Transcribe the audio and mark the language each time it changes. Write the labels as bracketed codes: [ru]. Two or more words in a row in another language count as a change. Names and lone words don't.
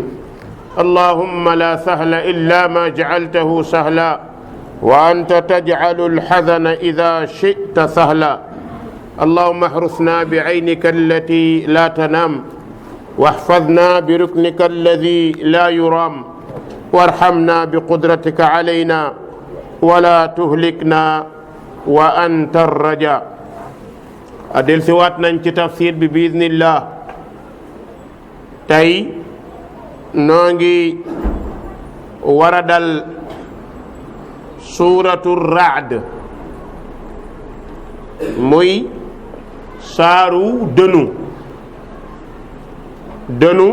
[ar] اللهم لا سهل إلا ما جعلته سهلا وأنت تجعل الحزن إذا شئت سهلا. اللهم احرسنا بعينك التي لا تنام واحفظنا بركنك الذي لا يرام وارحمنا بقدرتك علينا ولا تهلكنا وأنت رجاء. [wo] del si waat nañ ci tafsir bi biiznillah. tey noo ngi war a dal suuratu Ra'd muy saaru dënu